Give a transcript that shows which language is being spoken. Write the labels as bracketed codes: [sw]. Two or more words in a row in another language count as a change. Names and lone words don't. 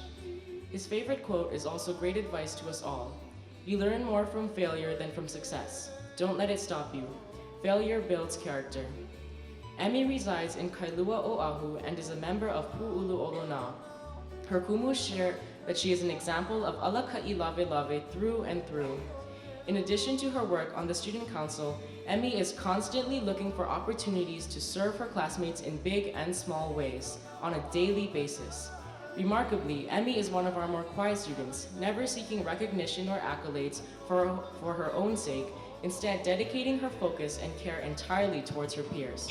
[en] His favorite quote is also great advice to us all. You learn more from failure than from success. Don't let it stop you. Failure builds character. Emi resides in Kailua, Oahu, and is a member of Pu'ulu'olona. Her kumu share that she is an example of [haw] alaka'i lave lave [en] through and through. In addition to her work on the student council, Emi is constantly looking for opportunities to serve her classmates in big and small ways on a daily basis. Remarkably, Emi is one of our more quiet students, never seeking recognition or accolades for her own sake, instead dedicating her focus and care entirely towards her peers.